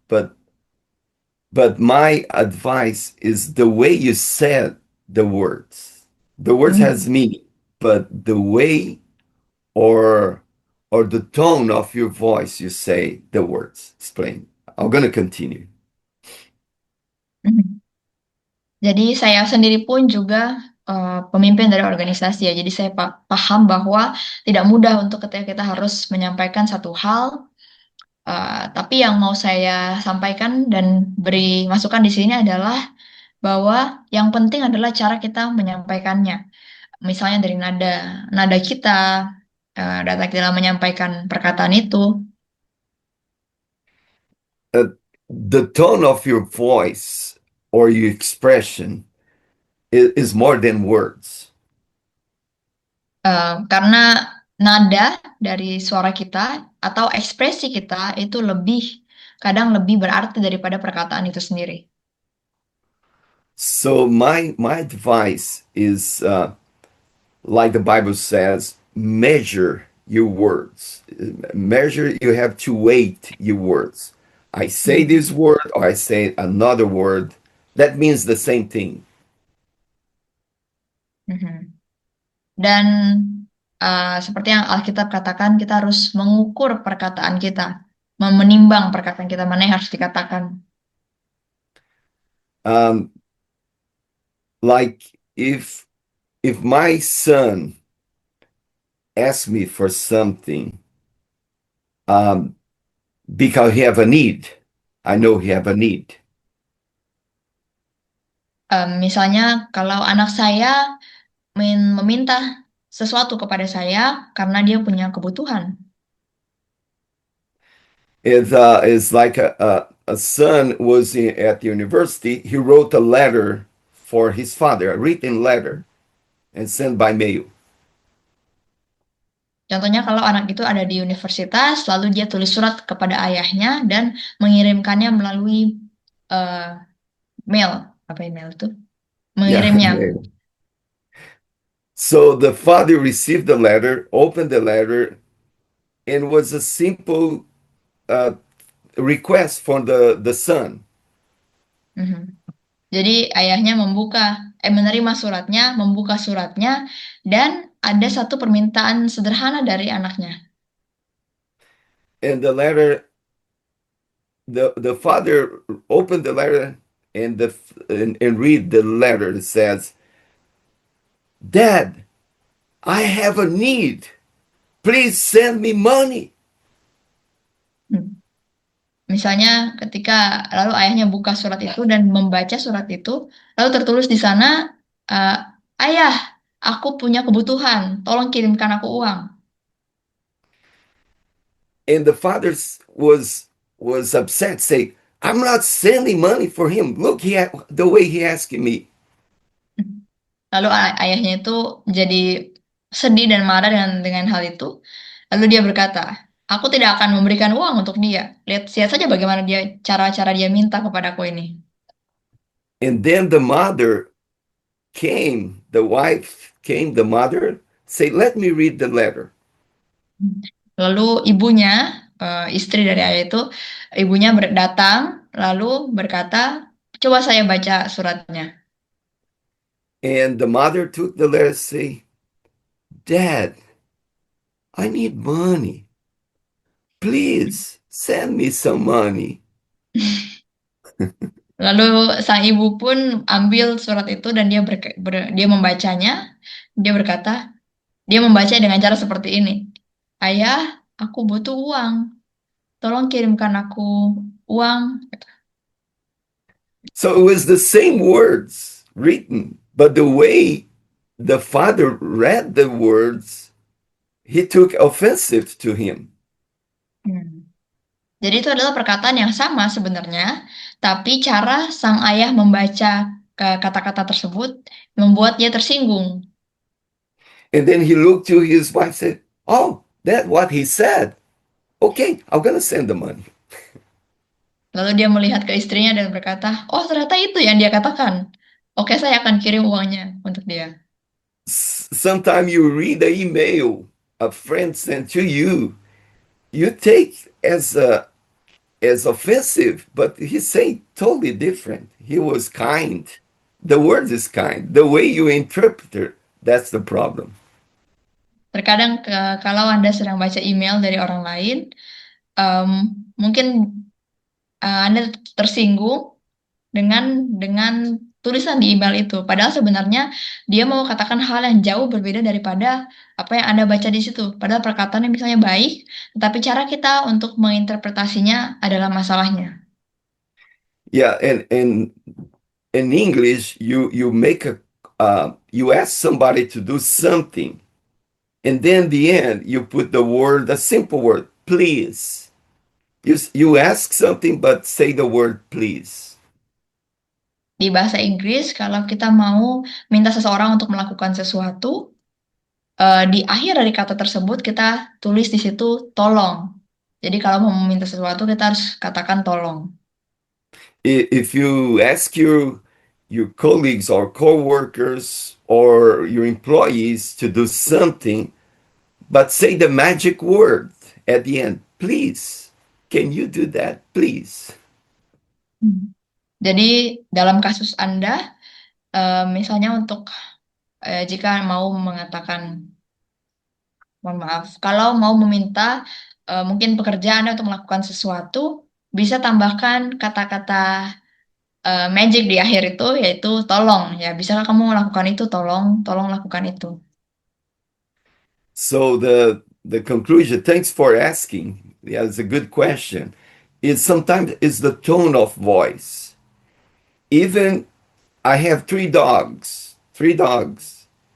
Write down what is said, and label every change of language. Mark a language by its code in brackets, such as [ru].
[en] But my advice is the way you said the words. The words has meaning, but the way or the tone of your voice you say the words. Explain. I'm gonna continue. Mhm. [id] Jadi saya sendiri pun juga pemimpin dari organisasi ya. Jadi saya paham bahwa tidak mudah untuk ketika kita harus menyampaikan satu hal. Tapi yang mau saya sampaikan dan beri masukan di sini adalah bahwa yang penting adalah cara kita menyampaikannya. Misalnya dari nada kita, data kita menyampaikan perkataan itu. [en] The tone of your voice or your expression is more than words. [id] Karena nada dari suara kita atau ekspresi kita itu kadang lebih berarti daripada perkataan itu sendiri. [en] So my advice is like the Bible says, measure your words. Measure, you have to weight your words. I say this word or I say another word. That means the same thing. [id] Mhm. Dan seperti yang Alkitab katakan, kita harus mengukur perkataan kita, menimbang perkataan kita mana yang harus dikatakan. [en] Like if my son asks me for something, because he have a need, I know he have a need. [id] Misalnya kalau anak saya meminta sesuatu kepada saya karena dia punya kebutuhan. [en] It's like a son was at the university. He wrote a letter for his father, a written letter, and sent by mail. [id] Contohnya kalau anak itu ada di universitas, lalu dia tulis surat kepada ayahnya dan mengirimkannya melalui mail. Apa email itu? Yeah, Mengirimnya. [en] mail. So the father received the letter, opened the letter, and was a simple request from the son. Mhm. [id] Jadi ayahnya menerima suratnya, membuka suratnya, dan ada satu permintaan sederhana dari anaknya. [en] And the letter, the father opened the letter and read the letter. It says, "Dad, I have a need. Please send me money." Hmm. [id] Misalnya lalu ayahnya buka surat itu dan membaca surat itu, lalu tertulis di sana, ayah, aku punya kebutuhan, tolong kirimkan aku uang. [en] And the father was upset, say, "I'm not sending money for him. Look, the way he asking me." [id] Lalu ayahnya itu jadi sedih dan marah dengan hal itu. Lalu dia berkata, aku tidak akan memberikan uang untuk dia. Lihat saja bagaimana cara-cara dia minta kepadaku ini. [en] And then the mother came, the wife came, the mother, say, "Let me read the letter." [id] Lalu ibunya, istri dari ayah itu, ibunya datang lalu berkata, coba saya baca suratnya. [en] And the mother took the letter, say, "Dad, I need money. Please send me some money." [id] Lalu sang ibu pun ambil surat itu dan dia membacanya. Dia berkata, dia membaca dengan cara seperti ini. Ayah, aku butuh uang. Tolong kirimkan aku uang. [en] So it was the same words written, but the way the father read the words, he took offensive to him. [id] Jadi itu adalah perkataan yang sama sebenarnya, tapi cara sang ayah membaca kata-kata tersebut membuat dia tersinggung. [en] And then he looked to his wife and said, "Oh, that's what he said. Okay, I'm gonna send the money." [id] Lalu dia melihat ke istrinya dan berkata, "Oh, ternyata itu yang dia katakan. Oke, saya akan kirim uangnya untuk dia." [en] Sometimes you read the email a friend sent to you, you take as offensive, but he's saying totally different. He was kind. The word is kind. The way you interpret it, that's the problem. [id] Terkadang kalau Anda sedang baca email dari orang lain, em, mungkin Anda tersinggung dengan tulisan di email itu. Padahal sebenarnya dia mau katakan hal yang jauh berbeda daripada apa yang Anda baca di situ. Padahal perkataannya misalnya baik, tetapi cara kita untuk menginterpretasinya adalah masalahnya. [en] Yeah, and in English, you make a you ask somebody to do something, and then the end you put the word, a simple word, please. You ask something, but say the word please. [id] Di bahasa Inggris, kalau kita mau minta seseorang untuk melakukan sesuatu, di akhir dari kata tersebut kita tulis di situ tolong. Jadi kalau mau meminta sesuatu kita harus katakan tolong. [en] If you ask your colleagues or co-workers or your employees to do something, but say the magic word at the end, please. Can you do that, please? Hmm. [id] Jadi dalam kasus Anda, misalnya untuk jika mau mengatakan, mohon maaf, kalau mau meminta mungkin pekerjaan Anda untuk melakukan sesuatu, bisa tambahkan kata-kata magic di akhir itu, yaitu tolong. Ya, bisakah kamu melakukan itu? Tolong, tolong lakukan itu. [en] So the conclusion, thanks for asking. Yeah, it's a good question. Is sometimes is the tone of voice. Even I have three dogs. Three dogs.